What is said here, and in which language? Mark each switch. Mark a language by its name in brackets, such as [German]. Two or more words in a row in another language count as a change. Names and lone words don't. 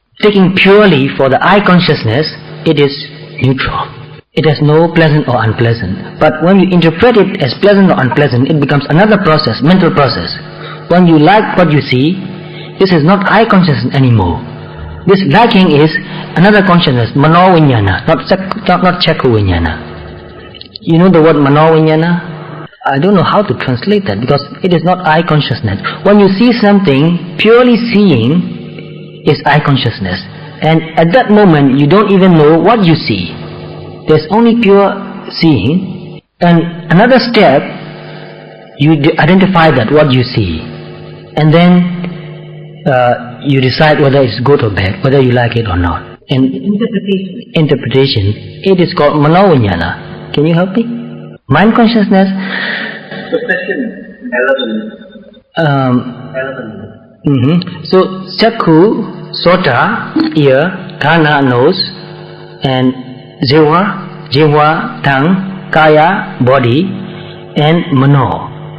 [English] Taking purely for the eye consciousness, it is neutral. It has no pleasant or unpleasant. But when you interpret it as pleasant or unpleasant, it becomes another process, mental process. When you like what you see, this is not eye consciousness anymore. This liking is another consciousness, mano-vinyana, not chakku-vinyana. You know the word mano-vinyana? I don't know how to translate that, because it is not eye consciousness. When you see something, purely seeing is eye consciousness. And at that moment, you don't even know what you see. There's only pure seeing. And another step, you identify that what you see. And then you decide whether it's good or bad, whether you like it or not. And interpretation, it is called mano-vinyana. Can you help me? Mind consciousness, possession, So Chakku, Sota, ear, Ghana, nose, and Jiva, tongue, Kaya, body, and Mano.